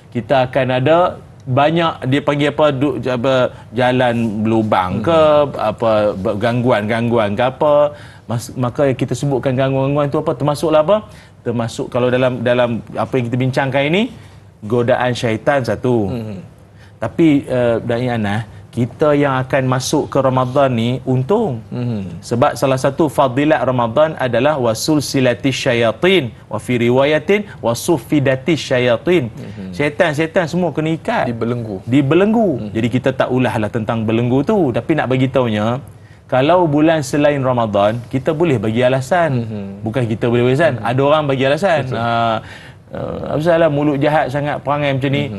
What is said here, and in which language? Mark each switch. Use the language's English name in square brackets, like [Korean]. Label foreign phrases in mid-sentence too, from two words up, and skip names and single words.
[Malay] Kita akan ada banyak dia panggil jalan berlubang ke apa gangguan ke apa, maka kita sebutkan gangguan-gangguan itu apa, termasuklah apa, termasuk kalau dalam apa yang kita bincangkan ini, godaan syaitan satu. Tapi Da'i Anas, kita yang akan masuk ke Ramadan ni untung. Sebab salah satu fadilat Ramadan adalah [Arabic] وسلسلت الشياطين، وفي رواية وصفدت الشياطين. [Malay] Syaitan semua kena ikat, dibelenggu. Jadi kita tak ulahlah tentang belenggu tu, tapi nak bagi taunya, kalau bulan selain Ramadan kita boleh bagi alasan. Bukan kita boleh bagi alasan, ada orang bagi alasan. Apasal mulut jahat sangat perangai macam ni.